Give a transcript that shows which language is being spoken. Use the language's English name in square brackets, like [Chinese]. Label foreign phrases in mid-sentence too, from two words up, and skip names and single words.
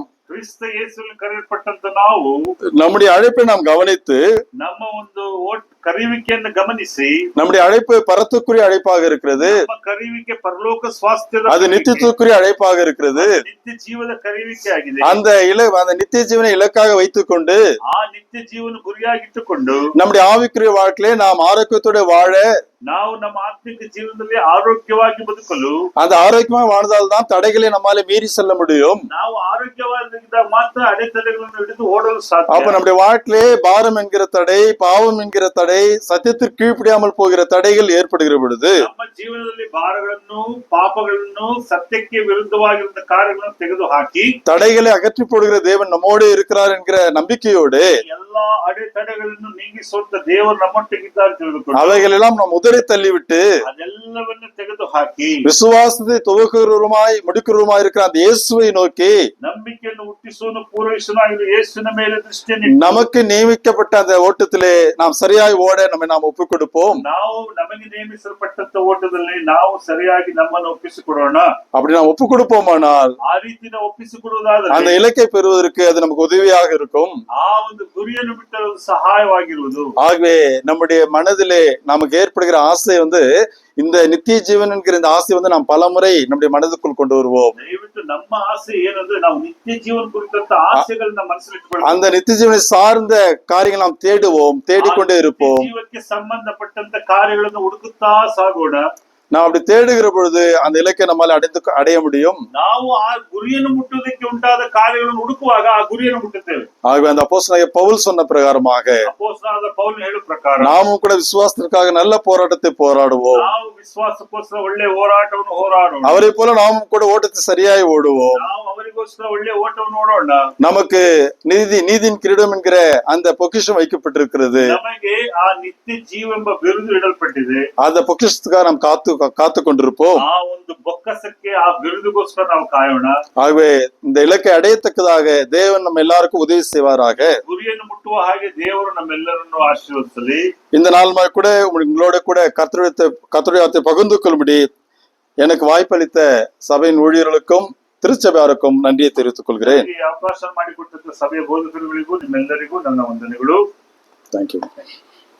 [Kannada] ಕ್ರಿಸ್ತ ಯೇಸುವಿನ ಕರೆಯಲ್ಪಟ್ಟಂತ ನಾವು [Tamil] நம்முடைய அழைப்பை நாம் கவனித்து, [Kannada] ನಮ್ಮ ಒಂದು ಕರೆಯುವಿಕೆಯನ್ನು ಗಮನಿಸಿ, [Tamil] நம்முடைய அழைப்பு பரத்துக்குரிய அழைப்பாக இருக்கிறது, [Kannada] ನಮ್ಮ ಕರೆಯುವಿಕೆ ಪರಲೋಕ ಸ್ವಾಸ್ಥ್ಯದ [Tamil] அது நித்தியத்துக்குரிய அழைப்பாக இருக்கிறது. [Kannada] ನಿತ್ಯ ಜೀವದ ಕರೆಯುವಿಕೆ ಆಗಿದೆ. [Tamil] அந்த நித்திய ஜீவனை இலக்காக வைத்துக் கொண்டு, [Kannada] ಆ ನಿತ್ಯ ಜೀವನ ಗುರಿಯಾಗಿಟ್ಟುಕೊಂಡು [Tamil] நம்முடைய ஆவிக்குரிய வாழ்க்கையிலே நாம் ஆரோக்கியத்தோட வாழ, [Kannada] ನಾವು ನಮ್ಮ ಆತ್ಮಿಕ ಜೀವನದಲ್ಲಿ ಆರೋಗ್ಯವಾಗಿ ಬದುಕಲು, [Tamil] அந்த ஆரோக்கியமா வாழ்ந்தால்தான் தடைகளை நம்மால மீறி செல்ல முடியும். [Kannada] ನಾವು ಆರೋಗ್ಯವಾಗಿದ್ದಾಗ ಮಾತ್ರ ಅಡೆತಡೆಗಳನ್ನು ಹಿಡಿದು ಓಡಲು ಸಾಧ್ಯ. [Tamil] அப்ப நம்முடைய வாழ்க்கையிலே பாரம் என்கிற தடை, பாவம் என்கிற தடை, சத்தியத்திற்கு கீழ்ப்படியாமல் போகிற தடைகள் ஏற்படுகிற பொழுது, [Kannada] ನಮ್ಮ ಜೀವನದಲ್ಲಿ ಭಾರಗಳನ್ನು, ಪಾಪಗಳನ್ನು, ಸತ್ಯಕ್ಕೆ ವಿರುದ್ಧವಾಗಿರುವ ಕಾರ್ಯಗಳನ್ನು ತೆಗೆದು ಹಾಕಿ [Tamil] தடைகளை அகற்றி போடுகிற தேவன் நம்மோடு இருக்கிறார் என்கிற நம்பிக்கையோடு [Kannada] ಎಲ್ಲಾ ಅಡೆತಡೆಗಳನ್ನು ನೀಗಿಸುವಂತ ದೇವರು ನಮ್ಮೊಟ್ಟಿಗಿದ್ದಾರೆ ತಿಳಿದುಕೊಂಡು [Tamil] அவைகள் எல்லாம் நாம் உதறி தள்ளிவிட்டு, [Kannada] ಅದೆಲ್ಲವನ್ನು ತೆಗೆದು ಹಾಕಿ [Tamil] விசுவாசத்தை துவக்குகிறவருமாய் முடிக்கிறவருமாய் இருக்கிற அந்த இயேசுவை நோக்கி, [Kannada] ನಂಬಿಕೆಯನ್ನು ಹುಟ್ಟಿಸುವನು ಪೂರೈಸುವನು ಯೇಸುವಿನ ಮೇಲೆ ದೃಷ್ಟಿಯನ್ನು [Tamil] நமக்கு நியமிக்கப்பட்ட அந்த ஓட்டத்திலே நாம் சரியாய் ஓட நம்மை நாம் ஒப்புக் கொடுப்போம். [Kannada] ನಾವು ನಮಗೆ ನೇಮಿಸಲ್ಪಟ್ಟಂತ ಓಟದಲ್ಲಿ ನಾವು ಸರಿಯಾಗಿ ನಮ್ಮನ್ನು ಒಪ್ಪಿಸಿಕೊಡೋಣ. [Tamil] அப்படி நாம் ஒப்புக் கொடுப்போமானால் [Kannada] ಆ ರೀತಿ ನಾವು ಒಪ್ಪಿಸಿಕೊಡುವುದಾದರೆ [Tamil] அந்த இலக்கை பெறுவதற்கு அது நமக்கு உதவியாக இருக்கும். [Kannada] ಆ ಒಂದು ಗುರಿಯನ್ನು ಬಿಟ್ಟರೆ ಸಹಾಯವಾಗಿರುವುದು. [Tamil] ஆகவே நம்முடைய மனதிலே நமக்கு ஏற்படுகிற ஆசை இந்த நித்திய ஜீவன் என்கிற இந்த ஆசை நாம் பலமுறை நம்முடைய மனதுக்குள் கொண்டு வருவோம். [Kannada] ದಯವಿಟ್ಟು ನಮ್ಮ ಆಸೆ ಏನಂದ್ರೆ ನಾವು ನಿತ್ಯ ಜೀವನ ಕುರಿತಂತ ಆಸೆಗಳನ್ನ ಮನಸ್ಸಲ್ಲಿಟ್ಟುಕೊಳ್ಳೋಣ. [Tamil] அந்த நித்திய ஜீவனை சார்ந்த காரியங்கள் நாம் தேடுவோம், தேடிக்கொண்டே இருப்போம். [Kannada] ಜೀವಕ್ಕೆ ಸಂಬಂಧಪಟ್ಟಂತ ಕಾರ್ಯಗಳನ್ನು ಹುಡುಕುತ್ತಾ ಸಾಗೋಣ. [Tamil] நாம் அப்படி தேடுகிற பொழுது அந்த இலக்கை நம்மால் அடைய முடியும். [Kannada] ನಾವು ಆ ಗುರಿಯನ್ನು ಮುಟ್ಟುವುದಕ್ಕೆ ಉಂಟಾದ ಕಾರ್ಯಗಳನ್ನು ಹುಡುಕುವಾಗ ಆ ಗುರಿಯನ್ನು ಮುಟ್ಟುತ್ತೇವೆ. [Tamil] ஆகவே அந்த அப்போஸ்தலனாகிய பவுல் சொன்ன பிரகாரமாக [Kannada] ಅಪೊಸ್ತಲನಾದ ಪೌಲನು ಹೇಳುವ ಪ್ರಕಾರ [Tamil] நாமும் கூட விசுவாசத்திற்காக நல்ல போராட்டத்தை போராடுவோம். [Kannada] ನಾವು ವಿಶ್ವಾಸಕ್ಕೋಸ್ಕರ ಒಳ್ಳೆ ಹೋರಾಟವನ್ನು ಹೋರಾಡೋಣ. [Tamil] அவரை போல நாமும் கூட ஓட்டத்தை சரியாய் ஓடுவோம். [Kannada] ನಾವು ಅವರಿಗೋಸ್ಕರ ಒಳ್ಳೆ ಓಟವನ್ನು ಓಡೋಣ. [Tamil] நமக்கு நீதியின் கிரீடம் என்கிற அந்த பொக்கிஷம் வைக்கப்பட்டிருக்கிறது. [Kannada] ನಮಗೆ ಆ ನಿತ್ಯ ಜೀವ ಎಂಬ ಬಿರುದು ಇಡಲ್ಪಟ್ಟಿದೆ. [Tamil] அந்த பொக்கிஷத்துக்காக நாம் காத்து கொண்டிருப்போம். [Kannada] ಆ ಒಂದು ಬೊಕ್ಕಸಕ್ಕೆ, ಆ ಬಿರುದುಗೋಸ್ಕರ ನಾವು ಕಾಯೋಣ. [Tamil] ஆகவே இந்த இலக்கை அடையத்தக்கதாக தேவன் நம்ம எல்லாருக்கும் உதவி செய்வாராக. [Kannada] ಗುರಿಯನ್ನು ಮುಟ್ಟುವ ಹಾಗೆ ದೇವರು ನಮ್ಮೆಲ್ಲರನ್ನು ಆಶೀರ್ವದಿಸಲಿ. [Tamil] இந்த நாள் கூட உங்களோட கூட கர்த்தருடைய வார்த்தை பகிர்ந்து கொள்ளும்படி எனக்கு வாய்ப்பளித்த சபையின் ஊழியர்களுக்கும் திருச்சபையாருக்கும் நன்றியை தெரிவித்துக் கொள்கிறேன். [Kannada] ಅವಕಾಶ ಮಾಡಿಕೊಟ್ಟಂತ ಸಭೆಯ ಬೋಧಕರುಗಳಿಗೂ ನಿಮ್ಮೆಲ್ಲರಿಗೂ ನನ್ನ ವಂದನೆಗಳು. [Tamil] தேங்க்யூ.